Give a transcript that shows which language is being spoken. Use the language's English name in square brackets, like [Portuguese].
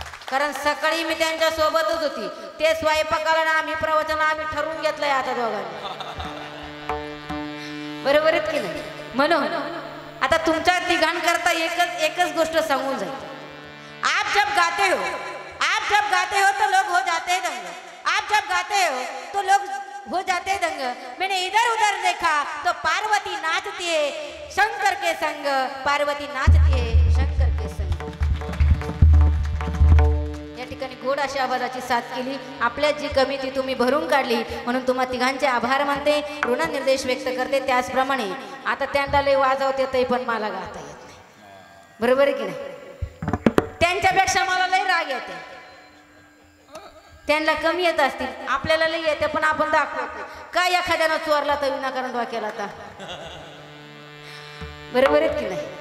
[Marathi] कारण सकाळी मी त्यांच्या सोबतच होती, ते स्वयंपाकाला ना आम्ही प्रवचन आम्ही ठरवून घेतलंय आता दोघांनी, बरोबर आहेत की नाही? म्हणून आता तुमच्या तिघांकरता एकच गोष्ट सांगून जाईल, [Hindi] आप जब गाते हो, आप जब गाते हो तो लोग हो जाते हैं दंग, आप जब गाते हो तो लोग हो जाते दंग. मैंने इधर उधर देखा तो पार्वती नाचती है शंकर के संग, पार्वती नाचती है शंकर के संग. [Marathi] या ठिकाणी गोड अशा आवाजाची साथ केली, आपल्या जी कमी ती तुम्ही भरून काढली, म्हणून तुम्हा तिघांचे आभार मानते, ऋणनिर्देश व्यक्त करते. त्याचप्रमाणे आता त्यांना लय वाजवते ते पण मला गाता येत नाही, बरोबर आहे की नाही? त्यांच्यापेक्षा मला लय राग येते, त्यांना कमी येत असतील, आपल्याला लई येते, पण आपण दाखवतो काय एखाद्यानं चोरला तर विनाकारण डोक्याला आता, बरोबर आहेत की नाही?